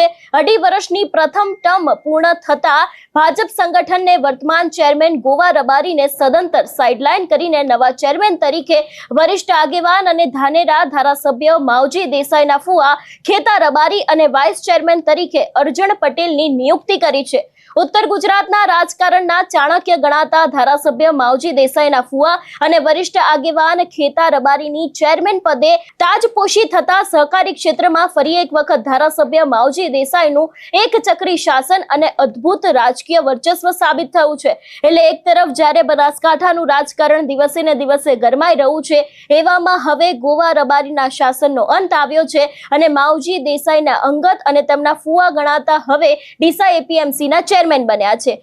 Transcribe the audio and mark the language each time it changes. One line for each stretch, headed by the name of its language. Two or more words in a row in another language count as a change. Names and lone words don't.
Gujarati: 2.5 વર્ષની પ્રથમ ટર્મ પૂર્ણ થતા ભાજપ સંગઠનને વર્તમાન ચેરમેન ગોવા રબારીને સદંતર સાઇડલાઇન કરીને નવા ચેરમેન તરીકે વરિષ્ઠ આગેવાન અને ધાનેરા ધારાસભ્ય માવજી દેસાઈના ફુવા ખેતા રબારી અને વાઇસ ચેરમેન તરીકે અર્જણ પટેલની નિયુક્તિ કરી છે। ઉત્તર ગુજરાતના રાજકારણના ચાણક્ય ગણાતા ધારાસભ્ય માવજી દેસાઈના ફુઆ અને વરિષ્ઠ આગેવાન ખેતા રબારીની ચેરમેન પદે તાજપોશી થતા સહકારી ક્ષેત્રમાં ફરી એક વખત ધારાસભ્ય માવજી દેસાઈનું એક ચક્રી શાસન અને અદ્ભુત રાજકીય વર્ચસ્વ સાબિત થયું છે। એટલે એક તરફ જ્યારે બનાસકાંઠાનું રાજકારણ દિવસે ને દિવસે ગરમાઈ રહ્યું છે, એવામાં હવે ગોવા રબારીના શાસનનો અંત આવ્યો છે અને માવજી દેસાઈના અંગત અને તેમના ફુઆ ગણાતા હવે ડીસા એપીએમસીના ચેરમેન બન્યા છે।